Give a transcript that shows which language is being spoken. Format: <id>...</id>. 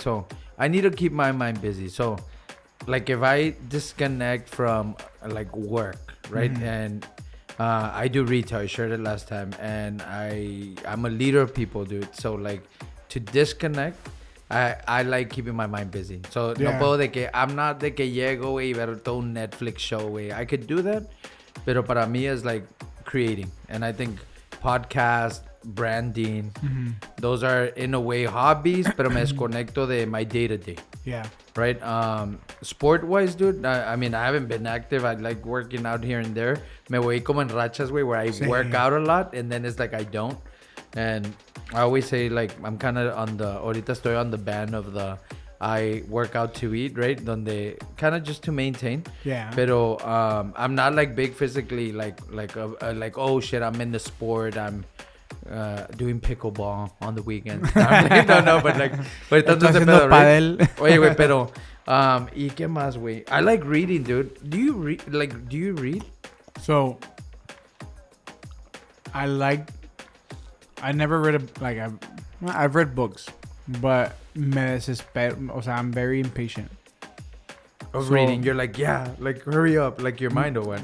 <en>So, I need to keep my mind busy. So, like, if I disconnect from, like, work, right? Mm-hmm. And I do retail, I shared it last time, and I'm a leader of people, dude. So, like, to disconnect, I like keeping my mind busy.</en> <es>So, no puedo de que,</es> <en>I'm not</en> <es>de que llego, güey, y ver todo un Netflix show, güey.</es> <en>I could do that,</en> <es>pero para mí</es> <en>is like creating. And I think podcast, branding, those are in a way hobbies,</en> <es>pero me desconecto de</es> <en>my day-to-day. Yeah. Right? Sport-wise, dude, I mean, I haven't been active. I like working out here and there.</en> <es>Me voy como en rachas, güey,</es> <en>where I work out a lot, and then it's like I don't. And I always say, like, I'm kind of</en> <es>ahorita estoy</es> <en>on the band of the I work out to eat, right? Donde kind of just to maintain. Yeah. Pero I'm not like big physically, like oh shit, I'm in the sport. I'm doing pickleball on the weekends. No, but like,</en> <es>ahorita no se pedo,</es> <en>right?</en> <es>Oye, güey, pero ¿y qué más, güey?</es> <en>I like reading, dude. Do you read? So I never read I've read books, but</en> <es>me desespero, o sea,</es> <en>I'm very impatient of reading. You're like, yeah, like hurry up, like your mind or what?</en>